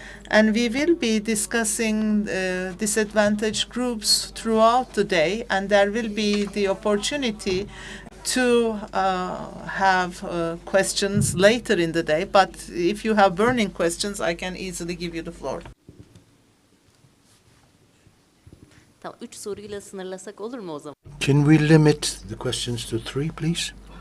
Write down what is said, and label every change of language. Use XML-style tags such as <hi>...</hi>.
<en>And we will be discussing disadvantaged groups throughout the day, and there will be the opportunity to have questions later in the day. But if you have burning questions, I can easily give you the floor.</en> <tr>Tamam, 3 soruyla sınırlasak olur mu o zaman?</tr> <en>Can we limit the questions to 3, please?</en>